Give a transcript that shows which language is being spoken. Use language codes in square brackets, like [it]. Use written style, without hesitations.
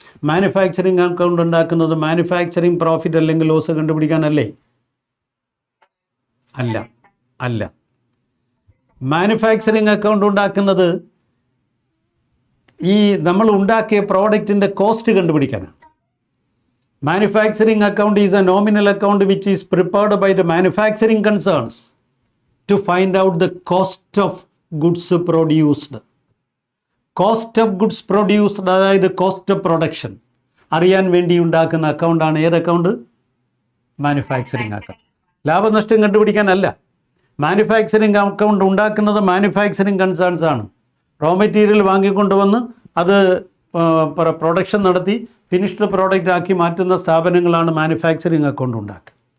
[ml] Manufacturing account ഉണ്ടാക്കുന്നത് manufacturing profit അല്ലെങ്കിൽ loss കണ്ടുപിടിക്കാനല്ലേ? അല്ല, അല്ല. മാനുഫാക്ചറിങ് അക്കൗണ്ട് ഉണ്ടാക്കുന്നത് ഈ നമ്മൾ ഉണ്ടാക്കിയ പ്രോഡക്റ്റിൻ്റെ cost കണ്ടുപിടിക്കാനാണ്. [en] Manufacturing account is a nominal account which is prepared by the manufacturing concerns to find out the cost of goods produced. [ml] Cost of goods produced, അതായത് cost of production അറിയാൻ വേണ്ടി ഉണ്ടാക്കുന്ന അക്കൗണ്ടാണ് ഏത് account? Manufacturing account. ലാഭനഷ്ടം കണ്ടുപിടിക്കാനല്ല. Manufacturing account ഉണ്ടാക്കുന്നത് manufacturing concerns ആണ്. Raw material വാങ്ങിക്കൊണ്ടുവന്ന് അത് production നടത്തി finished product ആക്കി മാറ്റുന്ന സ്ഥാപനങ്ങളാണ് മാനുഫാക്ചറിങ് അക്കൗണ്ട് ഉണ്ടാക്കുക.